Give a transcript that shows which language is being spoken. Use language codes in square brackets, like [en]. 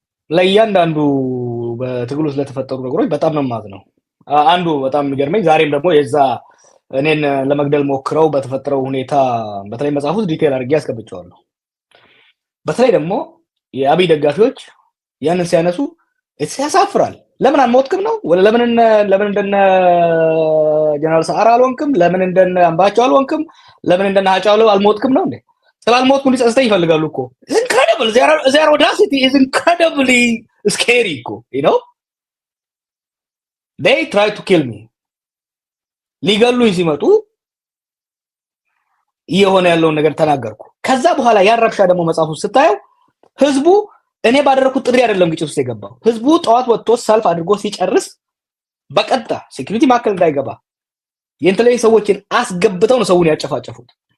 [am] ለእያንዳንዱ በትግሉ ስለተፈጠሩ ነገሮች በጣም ነው የማዝነው። አንዱ በጣም የሚገርመኝ ዛሬም ደግሞ የዛ እኔን ለመግደል ሞክረው በተፈጠረው ሁኔታ በተለይ መጽሐፉ ዲቴል አድርጌ አስቀምጬዋለሁ። በተለይ ደግሞ የአብይ ደጋፊዎች ያንን ሲያነሱ ያሳፍራል። ለምን አልሞትክም ነው ወለ ለምን እንደነ ጀነራል ሰዓረ አልሆንክም? ለምን እንደነ አምባቸው አልሆንክም? ለምን እንደነ ሀጫሉ አልሞትክም ነው እንዴ? ስላልሞትኩ ሊጸጽተኝ ይፈልጋሉ እኮ። [en] It's incredible. Their audacity is incredibly scary እኮ, you know? They try to kill me. [am] ሊገሉኝ ሲመጡ የሆነ ያለውን ነገር ተናገርኩ። ከዛ በኋላ ያረብሻ ደግሞ መጽሐፉ ስታየው ህዝቡ እኔ ባደረኩት ጥሪ አይደለም ግጭት ውስጥ የገባው። ህዝቡ ጠዋት ወጥቶ ሰልፍ አድርጎ ሲጨርስ በቀጥታ ሴኩሪቲ ማዕከል እንዳይገባ የኢንተለጀንስ ሰዎችን አስገብተው ነው ሰውን ያጨፋጨፉት።